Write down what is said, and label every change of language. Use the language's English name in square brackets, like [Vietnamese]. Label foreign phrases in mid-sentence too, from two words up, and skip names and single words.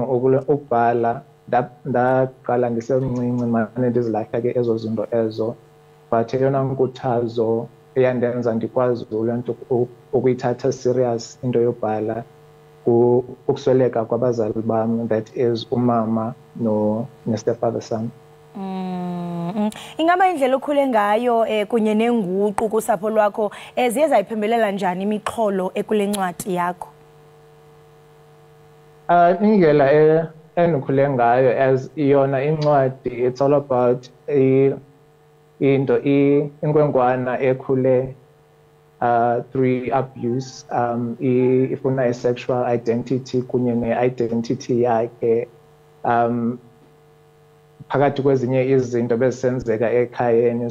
[Xhosa] ukubhala ndaqala ndisemncinci mane ndizilahla ke ezo zinto ezo, but eyona nkuthazo eyandenza ndikwazi lento ukuyithatha serious into yobhala ukusweleka kwabazali bam, [English] that is [Xhosa] umama ne-stepfather sam. Ingaba indlela okhule ngayo kunye nenguqu kusapho lwakho ziye zayiphembelela njani imixholo ekule ncwadi yakho? Indlela endikhule ngayo as yona incwadi, [English] it's all about [Xhosa] inkwenkwana ekhule [English] through abuse, [Xhosa] ifuna i-sexual identity kunye ne-identity yakhe phakathi kwezinye izinto bezisenzeka ekhayeni.